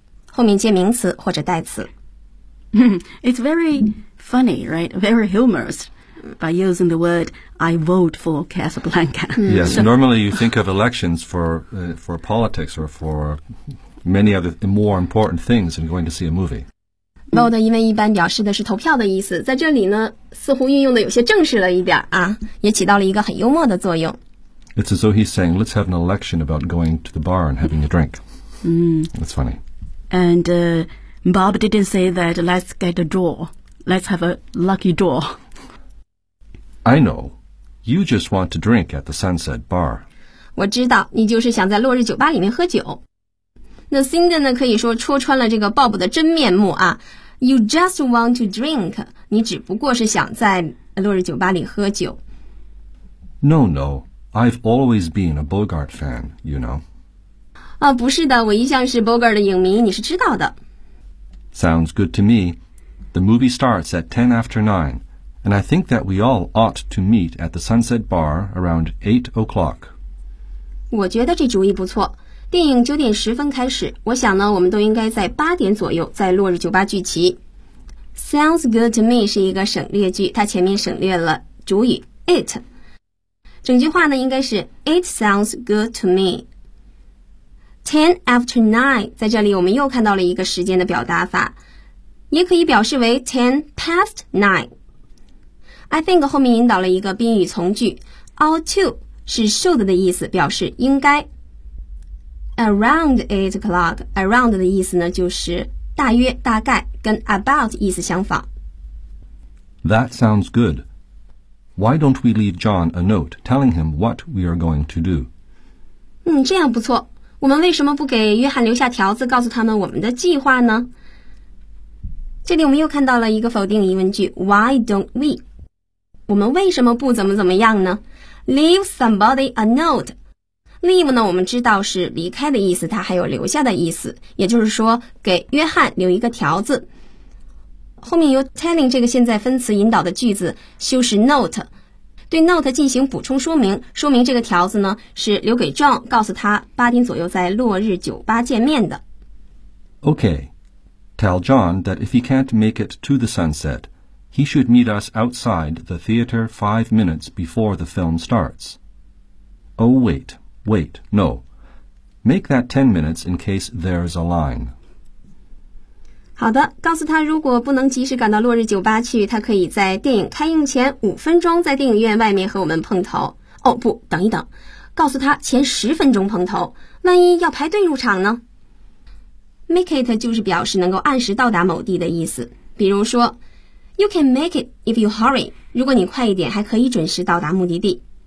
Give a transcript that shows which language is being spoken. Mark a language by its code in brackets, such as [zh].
[zh] 后面接名词或者代词。 [en] It's very funny, right? Very humorous by using the word I vote for Casablanca. Yes, normally you think of elections for politics or for many other more important things than going to see a movie. [zh] Vote 因为一般表示的是投票的意思，在这里呢，似乎运用的有些正式了一点啊，也起到了一个很幽默的作用。 [en] It's as though he's saying, let's have an election about going to the bar and having a drink. That's funny. And、Bob didn't say that let's get a draw. Let's have a lucky draw. I know. You just want to drink at the Sunset Bar. [zh] 我知道你就是想在落日酒吧里面喝酒。那 Cindy 呢可以说戳穿了这个 Bob 的真面目啊。 [en] You just want to drink. [zh] 你只不过是想在落日酒吧里喝酒。 [en] No, no. I've always been a Bogart fan, you know. [zh] 啊，不是的，我一向是 Bogart 的影迷，你是知道的。 [en] Sounds good to me. The movie starts at 9:10, and I think that we all ought to meet at the Sunset Bar around 8:00. [zh] 我觉得这主意不错。电影9:10开始，我想呢，我们都应该在8左右在落日酒吧聚齐。 [en] Sounds good to me [zh] 是一个省略句，它前面省略了主语 it。整句话呢，应该是 [en] It sounds good to me. [zh] 10:09, 在这里我们又看到了一个时间的表达法，也可以表示为 10:09. [en] I think [zh] 后面引导了一个宾语从句 ought to 是 should 的意思，表示应该。 [en] Around 8:00, [zh] around 的意思呢就是大约大概，跟 about 意思相仿。 [en] That sounds good. Why don't we leave John a note telling him what we are going to do? [zh] 这样不错。我们为什么不给约翰留下条子告诉他们我们的计划呢？这里我们又看到了一个否定疑问句 [en] Why don't we? [zh] 我们为什么不怎么怎么样呢？ [en] Leave somebody a note。 [zh] Leave 呢，我们知道是离开的意思，它还有留下的意思，也就是说给约翰留一个条子。后面由 telling 这个现在分词引导的句子修饰 note， 对 note 进行补充说明，说明这个条子呢是留给 John， 告诉他8左右在落日酒吧见面的。 [en] OK， tell John that if he can't make it to the sunset he should meet us outside the theater 5 before the film starts. Oh wait, no. Make that 10 in case there is a line. [zh] 好的，告诉他如果不能及时赶到落日酒吧去，他可以在电影开映前5在电影院外面和我们碰头。哦，不，等一等，告诉他前10碰头，万一要排队入场呢？ [en] Make it [zh] 就是表示能够按时到达某地的意思。比如说 [en] You can make it if you hurry， [zh] 如果你快一点还可以准时到达目的地。